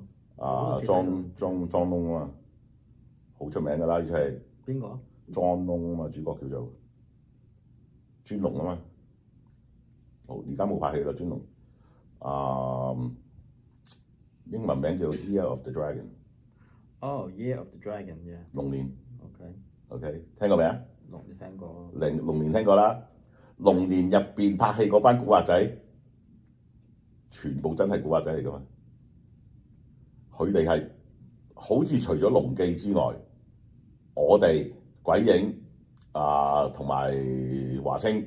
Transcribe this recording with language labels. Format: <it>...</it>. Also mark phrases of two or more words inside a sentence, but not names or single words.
<yue>莊龍啊嘛，好出名㗎啦呢出戲。邊個？莊龍啊嘛，主角叫做尊龍啊嘛。而家冇拍戲啦，尊龍。英文名叫 Year of the Dragon。 Year of the Dragon，yeah。龍年。OK， 聽過未啊？龍年聽過。龍年聽過啦。龍年入邊拍戲嗰班古惑仔，全部真係古惑仔嚟㗎嘛。佢哋係好似除咗龍記之外，我哋鬼影同埋華清。</yue>